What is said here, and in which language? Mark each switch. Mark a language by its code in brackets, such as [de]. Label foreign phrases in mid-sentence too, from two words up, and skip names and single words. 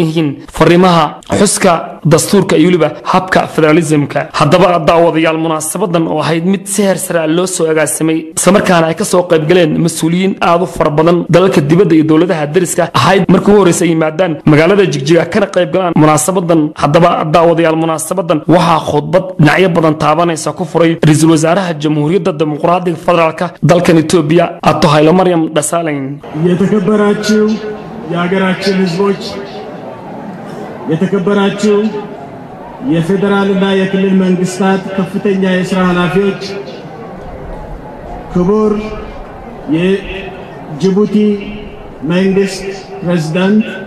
[so] yihiin fariimaha xuska dastuurka iyo waliba habka federalismka hadaba daawadayaal munaasabadan oo ahayd mid si heer sare loo soo agaasimay isla markaana ay ka soo qayb galeen mas'uuliyiin aad u far badan dalalka dibadda iyo dawladaha dariska ahayd markii ugu horeysay yimaadaan magaalada Jigjiga kana qayb galaan munaasabadan hadaba daawadayaal munaasabadan waxa khudbad dhinacyo badan taabanaysa ku furay ra'iisul wasaaraha jamhuuriyadda dimuqraadiga federaalka dalka Itoobiya Ato Haile Mariam Desalegn [am] የተከበራችሁ የሀገራችን ህዝቦች የተከበራችሁ የፌደራልና የክልል መንግስታት ከፍተኛ የሥራ ኃላፊዎች ክቡር የጅቡቲ መንግስት ፕሬዝዳንት